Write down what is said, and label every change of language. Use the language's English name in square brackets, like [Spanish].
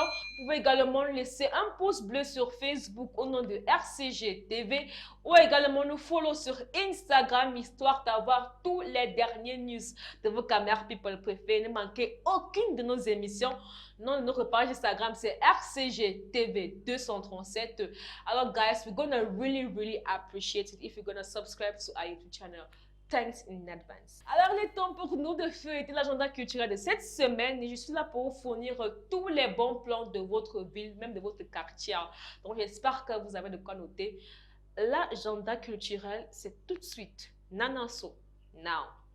[French] Vous pouvez également laisser un pouce bleu sur Facebook au nom de RCG TV ou également nous follow sur Instagram histoire d'avoir tous les derniers news de vos caméras people préférées. Ne manquez aucune de nos émissions. Non, notre page Instagram c'est RCG TV 237. Alors [English] guys, we're gonna really appreciate it if you're gonna subscribe to our YouTube channel. Thanks in advance. [French] Alors, il est temps pour nous de feuilleter l'agenda culturel de cette semaine et je suis là pour vous fournir tous les bons plans de votre ville, même de votre quartier. Donc, j'espère que vous avez de quoi noter. L'agenda culturel, c'est tout de suite. Nananso, now.